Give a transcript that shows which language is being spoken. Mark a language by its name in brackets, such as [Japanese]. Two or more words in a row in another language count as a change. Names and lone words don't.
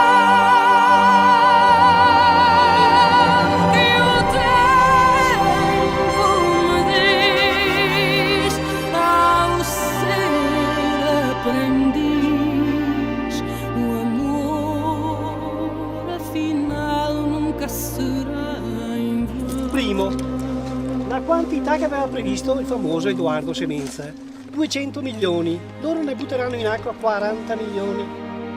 [Portuguese] Que o tempo me diz ao ser aprendiz, o amor afinal nunca será [Italian] in vano. Primo, la quantità che aveva previsto il famoso Edoardo Semenza, 200 milioni, loro ne butteranno in acqua 40 milioni.